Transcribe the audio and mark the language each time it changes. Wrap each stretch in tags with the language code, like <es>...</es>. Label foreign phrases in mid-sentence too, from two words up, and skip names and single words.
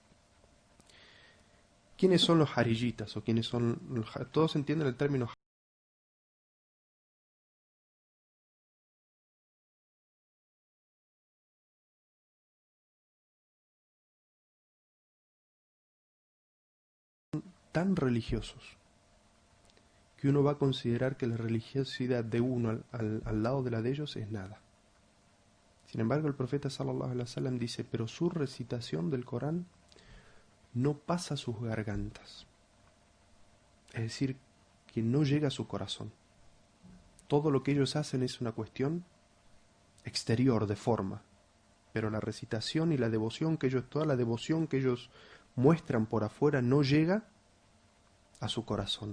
<es>¿Quiénes son los Jariyitas? ¿O quiénes son todos entienden el término tan religiosos que uno va a considerar que la religiosidad de uno al lado de la de ellos es nada? Sin embargo, el profeta</es> <ar>صلى الله عليه وسلم</ar> <es>dice, pero su recitación del Corán no pasa sus gargantas. Es decir, que no llega a su corazón. Todo lo que ellos hacen es una cuestión exterior, de forma. Pero la recitación y la devoción toda la devoción que ellos muestran por afuera no llega a su corazón.</es>